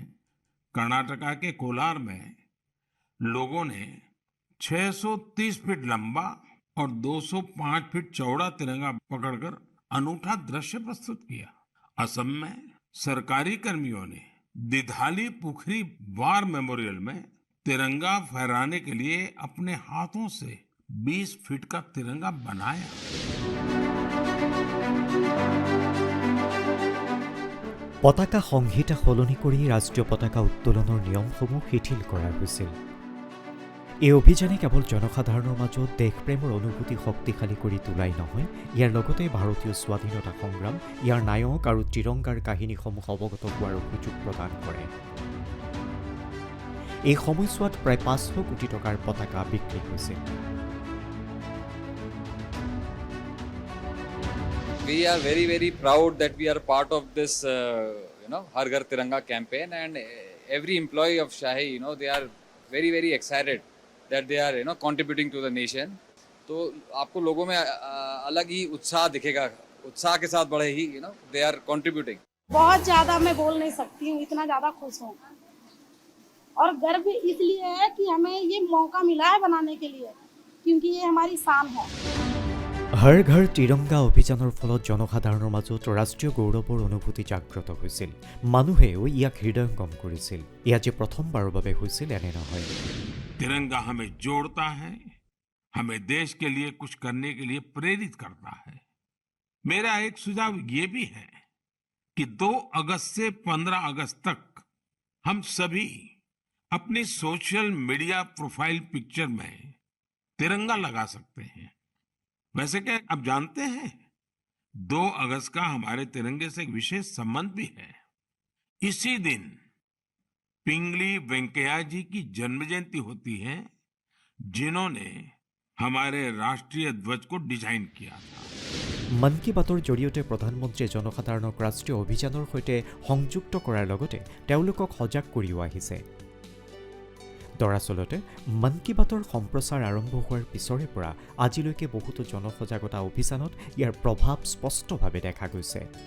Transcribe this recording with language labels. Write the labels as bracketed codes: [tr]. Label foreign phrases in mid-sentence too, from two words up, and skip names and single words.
[hi] कर्नाटका के कोलार में लोगों ने 630 फीट लंबा और 205 फीट चौड़ा तिरंगा पकड़कर अनूठा दृश्य प्रस्तुत किया। असम में सरकारी कर्मियों ने दिधाली पुखरी वार मेमोरियल में तिरंगा फहराने के लिए अपने हाथों से 20 फीट का तिरंगा बनाया। [as] পতাকা সংহিতা সলনি কৰি ৰাষ্ট্ৰীয় পতাকা উত্তোলনৰ নিয়মসমূহ শিথিল কৰা হৈছিল। এই অভিযানে কেৱল জনসাধাৰণৰ মাজত দেশপ্ৰেমৰ অনুভূতি শক্তিশালী কৰি তোলাই নহয়, ইয়াৰ লগতে ভাৰতীয় স্বাধীনতা সংগ্ৰাম, ইয়াৰ নায়ক আৰু ত্ৰিৰংগাৰ কাহিনীসমূহ অৱগত হোৱাৰ সুযোগ প্ৰদান কৰে। এই সময়ছোৱাত প্ৰায় 500 কোটি টকাৰ পতাকা বিক্ৰী হৈছিল। [en] We are very, very proud that we are part of this, Har Ghar Tiranga campaign, and every employee of Shahi, they are very, very excited that they are, contributing to the nation. [hi] तो आपको लोगों में अलग ही उत्साह दिखेगा, उत्साह के साथ बड़े ही, [en] they are contributing. [hi] बहुत ज़्यादा मैं बोल नहीं सकती हूँ, इतना ज़्यादा खुश हूँ। और गर्व इसलिए है कि हमें ये मौका मिला है बनाने के लिए, क्योंकि ये हमारी शान है। [as] হৰ ঘৰ তিৰংগা অভিযানৰ ফলত জনসাধাৰণৰ মাজত ৰাষ্ট্ৰীয় গৌৰৱৰ অনুভূতি জাগ্ৰত হৈছিল। মানুহেও ইয়াক হৃদয়ংগম কৰিছিল। এয়া যে প্ৰথমবাৰৰ বাবে হৈছিল এনে নহয়। [hi] तिरंगा हमें जोड़ता है, हमें देश के लिए कुछ करने के लिए प्रेरित करता है। मेरा एक सुझाव ये भी है कि 2 अगस्त से 15 अगस्त तक हम सभी अपनी [en] social media profile picture [hi] में तिरंगा लगा सकते हैं। वैसे क्या आप जानते हैं, 2 अगस्त का हमारे तिरंगे से एक विशेष संबंध भी है। इसी दिन पिंगली वेंकैया जी की जन्म जयंती होती है, जिन्होंने हमारे राष्ट्रीय ध्वज को डिजाइन किया था। [as] মন কী বাতৰ জৰিয়তে প্ৰধানমন্ত্ৰীয়ে জনসাধাৰণক ৰাষ্ট্ৰীয় অভিযানৰ সৈতে সংযুক্ত কৰাৰ লগতে তেওঁলোকক সজাগ কৰিও আহিছে। দৰাচলতে মন কী বাতৰ সম্প্ৰচাৰ আৰম্ভ হোৱাৰ পিছৰে পৰা আজিলৈকে বহুতো জনসজাগতা অভিযানত ইয়াৰ প্ৰভাৱ স্পষ্টভাৱে দেখা গৈছে।